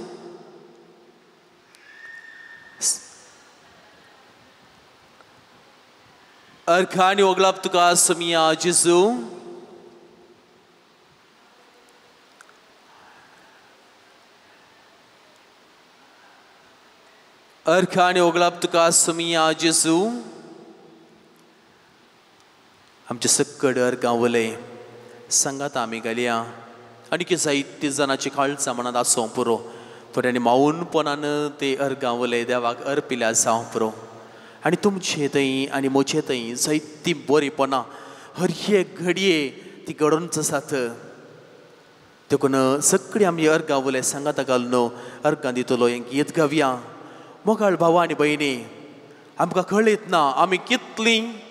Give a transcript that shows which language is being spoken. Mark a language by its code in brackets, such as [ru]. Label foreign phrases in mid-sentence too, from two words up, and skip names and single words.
[kok] Erkani oglap tuka sumia Jesu. Erkani oglap tuka sumia Jesu. आमचे सकड अर्गावले सांगात आमी घालया आनी की जायते जनांची काळजां मनांत आसूं पुरो थोड्यांनी माऊनपणान ते अर्गावले देवाक अर्पिल्या जावं पुरो आनी तुमचे थंय आनी म्हजे थंय जायतीं बरीपणां हर एक घडये ती घडोवनच आसात देखून सगळीं आमी अर्गावले सांगात घालून अर्गां दितलो हें गीत गावया मोगाळ भाव आनी भयणी आमकां कळीत ना आमी कितलीं